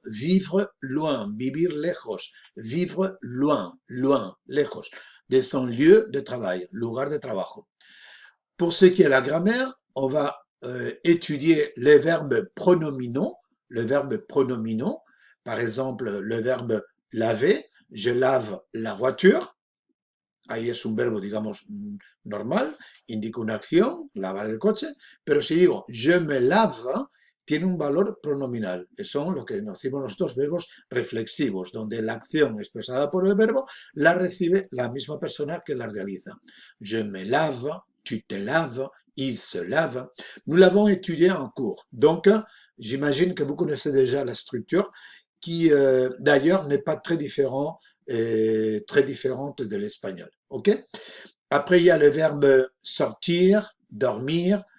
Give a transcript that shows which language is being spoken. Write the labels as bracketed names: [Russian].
[French] Vivre loin, [Spanish] vivir lejos. [French] Vivre loin, loin, lejos, de son lieu de travail, [Spanish] lugar de trabajo. [French] Pour ce qui est la grammaire, on va étudier les verbes pronominaux. Le verbe pronominaux, par exemple, le verbe laver. Je lave la voiture. [Spanish] Ahí es un verbo, digamos, normal, indica una acción, lavar el coche, pero si digo [French] je me lave, [Spanish] tiene un valor pronominal, que son lo que nos decimos nosotros verbos reflexivos, donde la acción expresada por el verbo la recibe la misma persona que la realiza. [French] Je me lave, tu te laves, il se lave. Nous l'avons étudié en cours. Donc, j'imagine que vous connaissez déjà la structure qui, d'ailleurs, n'est pas très différent très différente de l'espagnol. OK? Après, il y a le verbe sortir, dormir.